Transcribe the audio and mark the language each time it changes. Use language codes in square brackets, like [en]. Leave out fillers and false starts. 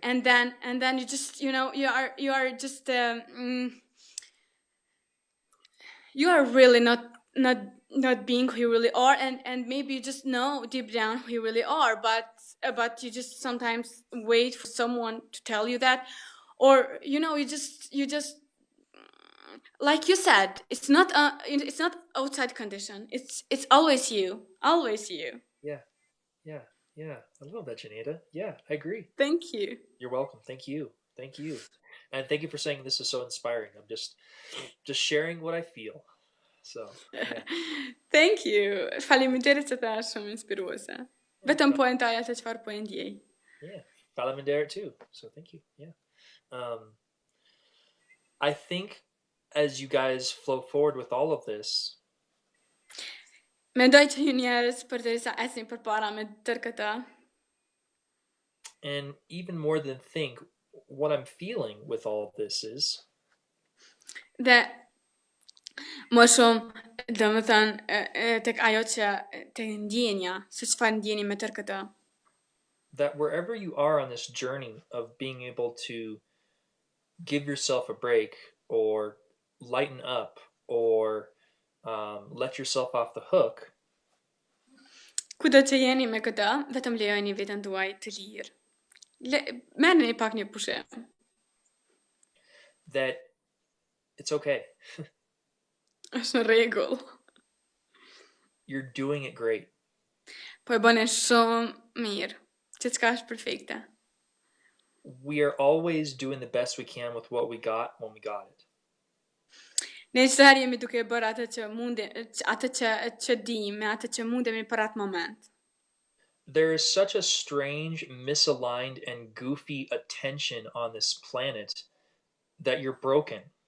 [en] and then you just, you know, you are just you are really not being who you really are, and maybe you just know deep down who you really are, but you just sometimes wait for someone to tell you that, or you know you just like you said, it's not outside condition, it's always you, always you. Yeah. Yeah. Yeah. I love that, Janita. Yeah, I agree. Thank you. You're welcome. Thank you. Thank you. And thank you for saying this is so inspiring. I'm just sharing what I feel. So, yeah. Thank you. [sq] Faleminderit që ta shumë inspiruese. [en] Yeah. [sq] Vetëm po e ndaj atë çfarë po e ndjej. [en] Yeah. Falamindera too. So, thank you. Yeah. I think as you guys flow forward with all of this, [sq] Mendoj që ju njerëz përderisa ecni përpara me tërë këtë, [en] and even more than think, what I'm feeling with all of this is [sq] dhe më shumë domethënë tek ajo që tek ndjenja, se çfarë ndjeni me tërë këtë. [en] that wherever you are on this journey of being able to give yourself a break or lighten up or let yourself off the hook, [sq] Kudo që jeni me këtë, vetëm lejoni veten tuaj të lirë. Merrni pak një pushim. [en] that it's okay. [sq] Është në rregull. [en] You're doing it great. [sq] Po e bëni shumë mirë. Gjithçka është perfekte. [en] We are always doing the best we can with what we got when we got it. [sq] Ne çdo herë jemi duke bërë atë që atë që dim, me atë që mundemi për atë moment. [en] There is such a strange, misaligned, and goofy attention on this planet that you're broken.